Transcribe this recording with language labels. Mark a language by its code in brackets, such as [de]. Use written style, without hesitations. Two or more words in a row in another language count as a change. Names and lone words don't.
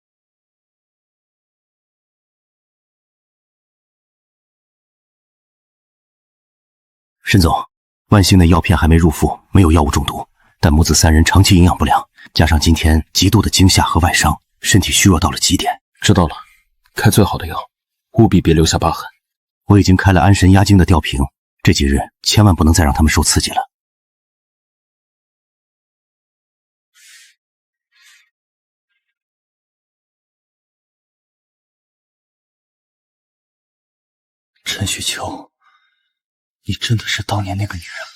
[zh] 沈總，萬幸的藥片還沒入腹，沒有藥物中毒，但母子3人長期營養不良，加上今天極度的驚嚇和外傷，身體虛弱到了極點。知道了，開最好的藥。務必別留下疤痕。我已經開了安神壓驚的吊瓶，這幾日千萬不能再讓他們受刺激了。陳旭秋，你真的是當年那個女人？